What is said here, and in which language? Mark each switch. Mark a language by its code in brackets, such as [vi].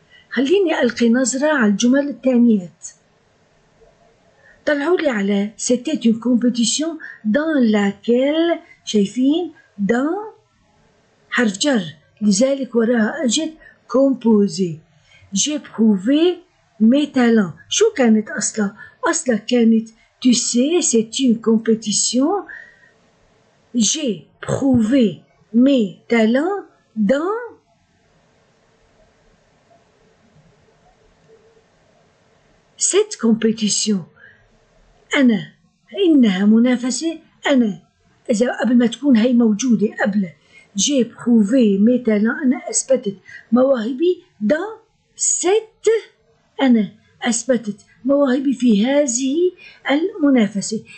[ar] خليني ألقي نظرة على الجمل التانيات. طلعوا لي على [fr] c'était une compétition dans laquelle [ar] شايفين dans حرف جر لذلك وراها أجد composé. [fr] j'ai prouvé mes talents. [ar] شو كانت أصلا كانت [fr] tu sais c'est une compétition. j'ai prouvé mes talents dans cette compétition. [ar] أنا إنها منافسة أنا إذا قبل ما تكون هي موجودة قبل [fr] j'ai prouvé mes talents [ar] أنا أثبتت مواهبي [fr] dans cette [ar] أنا أثبتت مواهبي في هذه المنافسة.